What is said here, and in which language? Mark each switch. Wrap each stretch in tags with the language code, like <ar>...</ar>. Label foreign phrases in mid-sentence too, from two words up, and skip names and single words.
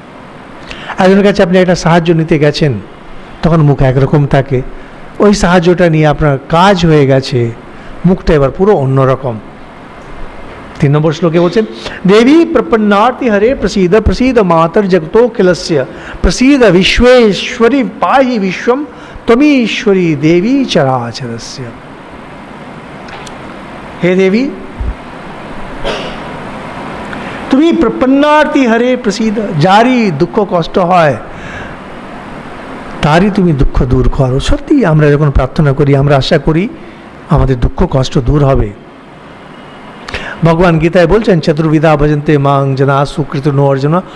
<bn>একজনের কাছে আপনি একটা সাহায্য নিতে গেছেন, তখন মুখ একরকম থাকে, ওই সাহায্যটা নিয়ে আপনার কাজ হয়ে গেছে, মুখটা এবার পুরো অন্যরকম। 3 নম্বর শ্লোকে বলছেন</bn> <sa>দেবী প্রপন্নার্তি হরে প্রসীদ প্রসীদ মাতর জগতো কিলস্য প্রসীদ বিশ্বেশ্বরী পাহি বিশ্বম त्वमीश्वरी देवी चराचरस्य। हे देवी</sa> <bn>তুমি</bn> <sa>প্রপন্নার্তি হরে প্রসীদ,</sa> <bn>যারই দুঃখ কষ্ট হয় তারই তুমি দুঃখ দূর করো। সত্যি আমরা যখন প্রার্থনা করি, আমরা আশা করি আমাদের দুঃখ কষ্ট দূর হবে। ভগবান গীতায় বলছেন</bn> <sa>চতুর্বিধা ভজন্তে মাং জনা সুকৃত নো অর্জুন।</sa>